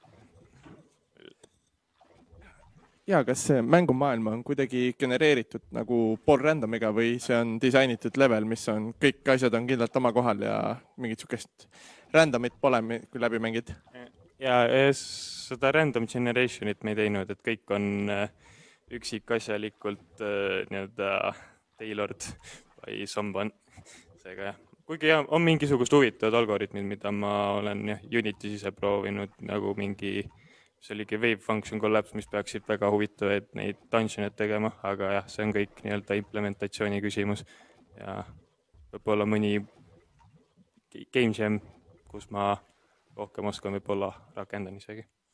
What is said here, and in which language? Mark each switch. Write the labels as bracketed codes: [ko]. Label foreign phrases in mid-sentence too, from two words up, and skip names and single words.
[et] Ja, kas see mängumaailm on kuidagi genereeritud nagu pool randomiga või see on disainitud level, mis on, kõik asjad on kindlalt oma kohal ja mingit sukest randomit pole, kui läbi mängid? Ja seda random generationit me ei teinud, et kõik on üksikasjalikult [en] tailored by someone. [et] Seega jah. Kuigi on mingisugust huvitavad algoritmid, mida ma olen Unity's ise proovinud, nagu mingi, see oligi Wave Function Collapse, mis peaksid väga huvitavaid neid dungeon'id tegema, aga jah, see on kõik implementatsiooni küsimus ja võib-olla mõni [en] game jam, [et] kus ma rohkem oskan võib-olla rakendan isegi.